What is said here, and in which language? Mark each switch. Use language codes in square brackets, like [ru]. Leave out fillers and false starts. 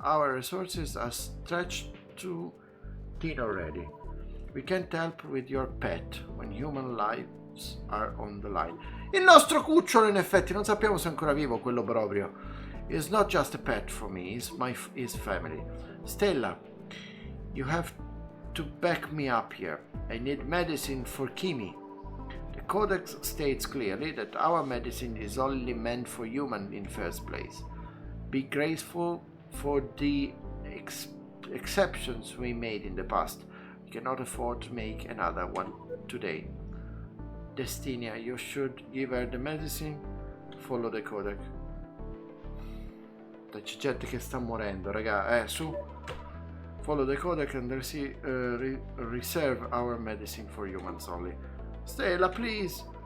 [en] Our resources are stretched too thin already. We can't help with your pet when human lives are on the line. [it] Il nostro cucciolo, in effetti, non sappiamo se è ancora vivo quello proprio. [en] It's not just a pet for me, his family. Stella, you have to back me up here. I need medicine for Kimi. The Codex states clearly that our medicine is only meant for human in first place. Be grateful for the exceptions we made in the past. We cannot afford to make another one today. Destinia, you should give her the medicine. Follow the Codex. [it] C'è gente che sta morendo, raga. Su. [en] Follow the codec and reserve our medicine for humans only. Stella, please!